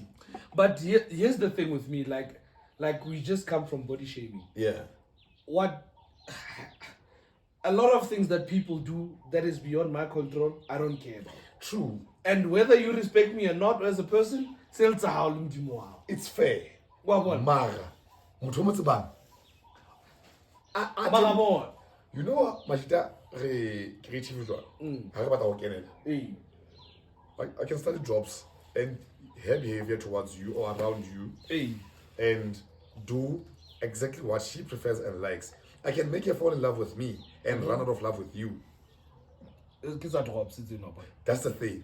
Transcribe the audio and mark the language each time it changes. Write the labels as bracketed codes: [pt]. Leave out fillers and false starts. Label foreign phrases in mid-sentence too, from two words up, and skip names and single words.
[en] But here's the thing with me, like we just come from body shaming. Yeah. What a lot of things that people do that is beyond my control, I don't care about. True. And whether you respect me or not as a person, It's fair. What? [tn] Mara. Motho mo tsebang. [en] You know what, Mashita, [tn] creative jwang. Ha re batla go kenela. [en] Hey. I can study jobs and her behavior towards you or around you Hey. and do exactly what she prefers and likes. I can make her fall in love with me and run out of love with you. That's the thing.